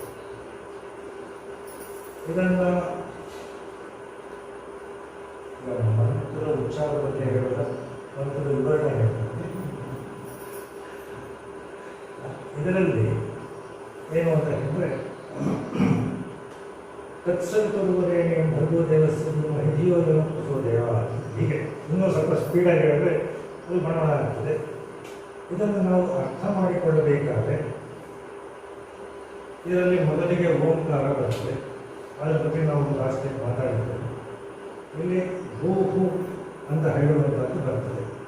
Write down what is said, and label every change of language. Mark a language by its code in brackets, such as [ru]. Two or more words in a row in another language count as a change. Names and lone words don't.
[kn] ಇದನ್ನು ಮಂತ್ರದ ಉಚ್ಚಾರ ಬಗ್ಗೆ ಹೇಳೋದ, ಮಂತ್ರದ ವಿವರಣೆ ಹೇಳ್ತಾರೆ. ಇದರಲ್ಲಿ ಏನು ಅಂತ ಹೇಳಿದ್ರೆ, [sa] ತತ್ಸವಿತುರ್ವರೆಣ್ಯಂ ಭರ್ಗೋ ದೇವಸ್ಯ ಧೀಮಹಿ ಧಿಯೋ ಯೋ ನಃ ಪ್ರಚೋದಯಾತ್. [kn] ಹೀಗೆ ಇನ್ನೂ ಸ್ವಲ್ಪ ಸ್ಪೀಡಾಗಿ ಹೇಳಿದ್ರೆ ಅದು ಬಣವಣ ಆಗ್ತದೆ. ಇದನ್ನು ನಾವು ಅರ್ಥ ಮಾಡಿಕೊಳ್ಳಬೇಕಾದ್ರೆ ಇದರಲ್ಲಿ ಮೊದಲಿಗೆ ಓಂಕಾರ ಬರ್ತದೆ. ಅದರ ಬಗ್ಗೆ ನಾವು ಜಾಸ್ತಿ ಮಾತಾಡಿದ್ದೇವೆ. ಇಲ್ಲಿ ಹೂ ಅಂತ ಹೇಳುವಂಥದ್ದು ಬರ್ತದೆ.